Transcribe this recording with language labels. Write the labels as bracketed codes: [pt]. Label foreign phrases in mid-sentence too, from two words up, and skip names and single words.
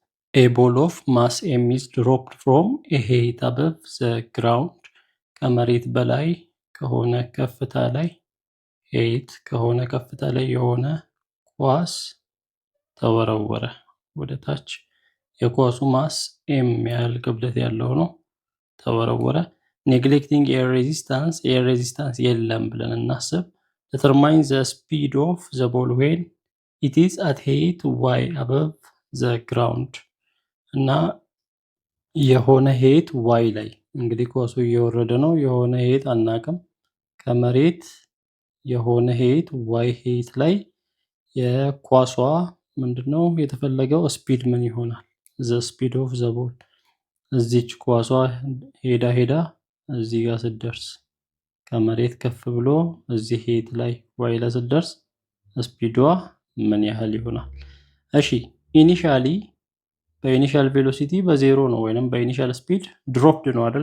[en] A ball of mass m is dropped from a height above the ground ከመሬት [am] በላይ ከሆነ ከፍታ ላይ height ከሆነ ከፍታ ላይ የሆነ ኳስ ተወረወረ ወደ ታች። የኳሱ ማስ m ያህል ክብደት ያለው ነው። ተወረወረ። [en] neglecting air resistance [am] የለም ብለን እናስብ። [en] determine the speed of the ball when it is at height y above the ground [am] እና የሆነ [en] height y [am] ላይ እንግዲህ ኳሱ እየወረደ ነው። የሆነ ሄት አናቅም። ከመሬት የሆነ [en] height y height [am] ላይ የኳሷ ምንድነው የተፈለገው ስፒድ ምን ይሆናል? [en] the speed of the ball [am] እዚች ኳሷ ሄዳ እዚህ ጋር ስትደርስ ከመሬት ከፍ ብሎ እዚህ ሄት ላይ ዋይ ላይ ስትደርስ ስፒዷ ምን ያህል ይሆናል? እሺ ኢኒሻሊ በኢኒሻል ቬሎሲቲ በዜሮ ነው ወይንም በኢኒሻል ስፒድ ድሮፕድ ነው አይደል?